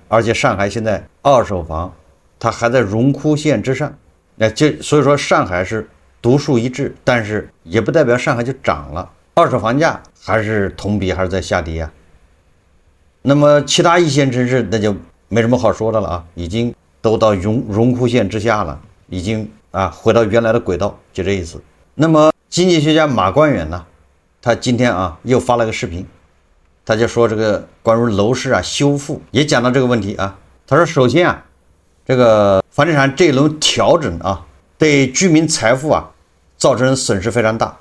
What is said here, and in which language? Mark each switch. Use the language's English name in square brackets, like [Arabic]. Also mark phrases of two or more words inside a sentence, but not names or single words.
[Chinese] 而且上海現在二手房它還在榮枯線之上，所以說上海是獨樹一幟，但是也不代表上海就漲了，二手房價還是同比還是在下跌那麼其他一線城市那就沒什麼好說的了已經都到榮枯線之下了，已經回到原來的軌道，就這意思。那麼經濟學家馬關遠呢，他今天又發了個視頻，他就說這個關於樓市修復，也講到這個問題他說首先這個房地產這一輪調整對居民財富造成損失非常大。